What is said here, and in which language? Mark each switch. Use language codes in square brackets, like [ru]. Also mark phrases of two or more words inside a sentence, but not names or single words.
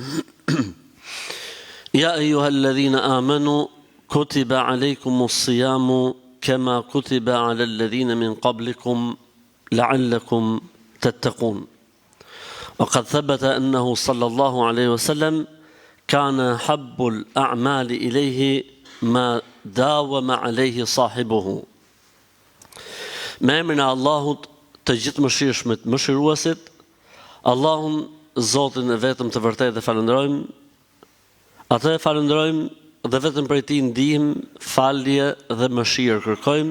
[ar] يا أيها الذين آمنوا كتب عليكم الصيام كما كتب على الذين من قبلكم لعلكم تتقون. وقد ثبت أنه صلى الله عليه وسلم كان حب الأعمال إليه ما داوم عليه صاحبه. [sq] Me emrin e Allahut të gjithë mëshirshmit, mëshiruesit, Allahun Zotin e vetëm të vërtetë dhe falenderojmë. Atë e falenderojmë dhe vetëm prej tij ndihmë, falje dhe mëshirë kërkojmë.